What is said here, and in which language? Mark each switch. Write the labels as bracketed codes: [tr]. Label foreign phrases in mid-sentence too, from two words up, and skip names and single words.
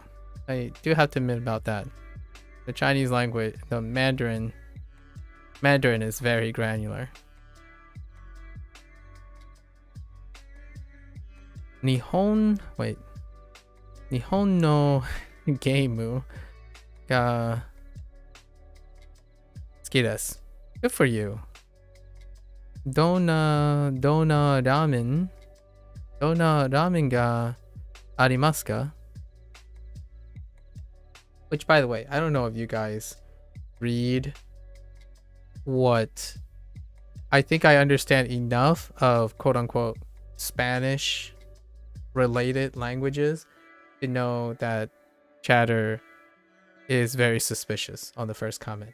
[en] I do have to admit about that. The Chinese language, the Mandarin is very granular. [ja] 日本のゲームが好きです. [en] Good for you. [ja] どんなラーメンがありますか? [en] Which, by the way, I don't know if you guys read what I think I understand enough of quote-unquote Spanish related languages to know that chatter is very suspicious on the first comment.